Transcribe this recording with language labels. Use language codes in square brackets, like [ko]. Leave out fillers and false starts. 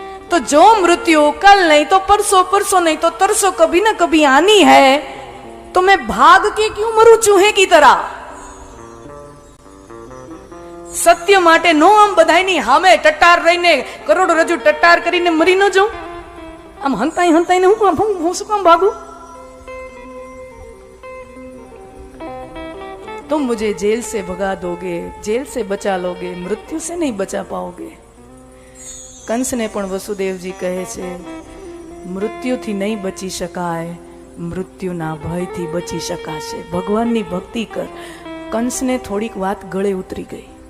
[hi] तो जो मृत्यु कल नहीं तो परसों, परसों नहीं तो तरसों कभी ना कभी आनी है, तो मैं भाग के क्यों मरूं चूहे की तरह? [gu] સત્ય માટે નો આમ બધાયની સામે ટટ્ટાર રહીને કરોડ રજૂ ટટ્ટાર કરીને મરી ન જાઉં. આમ હંતાઈને હું શું કામ ભાગું? [hi] तुम मुझे जेल से भगा दोगे, जेल से बचा लोगे, मृत्यु से नहीं बचा पाओगे. [gu] કંસને પણ વસુદેવજી કહે છે મૃત્યુથી નહીં બચી શકાય, મૃત્યુના ભયથી બચી શકાશે. ભગવાનની ભક્તિ કર. કંસને થોડીક વાત ગળે ઉતરી ગઈ.